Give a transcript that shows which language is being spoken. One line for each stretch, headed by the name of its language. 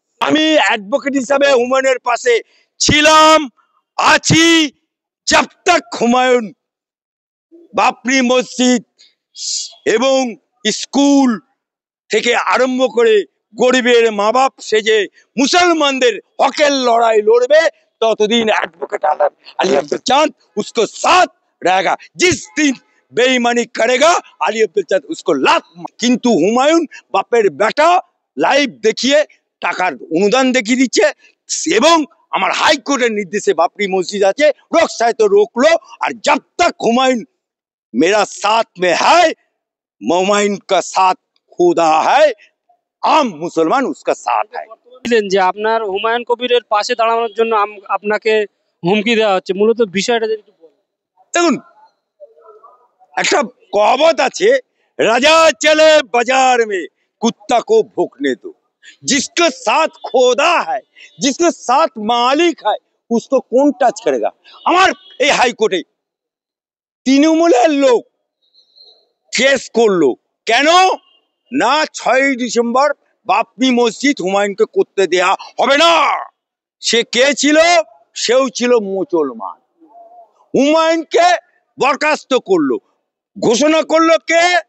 Bangla: আমি অ্যাডভোকেট হিসাবে হুমায়ুনের পাশে ছিলাম, আছি,
Hindi: জব তক
Bangla: হুমায়ুন বাবরি মসজিদ এবং স্কুল থেকে আরম্ভ করে গরিবের মা বাপ সেজে মুসলমানদের হকের লড়াই লড়বে, ততদিন
Hindi: एडवोकेट अली अब्दुल चांद उसको साथ रहेगा। जिस दिन बेईमानी करेगा अली अब्दुल चांद उसको लात।
Bangla: কিন্তু হুমায়ুন বাপের বেটা লাইভ দেখিয়ে টাকার অনুদান দেখিয়ে দিচ্ছে এবং আমার হাইকোর্টের নির্দেশে বাবরি মসজিদ আছে, রোকসায় তো রোকলো।
Hindi: আর जब तक হুমায়ুন मेरा साथ में है, হুমায়ুন का साथ खुदा है, आम मुसलमान उसका साथ है।
Bangla: যে আপনার হুমায়ুন কবিরের পাশে দাঁড়ানোর জন্য আপনাকে হুমকি দেওয়া হচ্ছে, মূলত বিষয়টা যদি একটু বলেন। দেখুন, একটা কহাবত আছে,
Hindi: রাজা চলে বাজার মে কুত্তা কো ভুকনে দো। जिसके साथ खोदा है, जिसके साथ मालिक है, उसको कौन टच करेगा।
Bangla: আমার এই হাইকোর্টে তৃণমূলের লোক কেস করলো কেন না, 6 ডিসেম্বর বাবরি মসজিদ হুমায়ুনকে করতে দেয়া হবে না। সে কে ছিল? সেও ছিল মুসলমান। হুমায়ুনকে বরখাস্ত করলো, ঘোষণা করলো কে?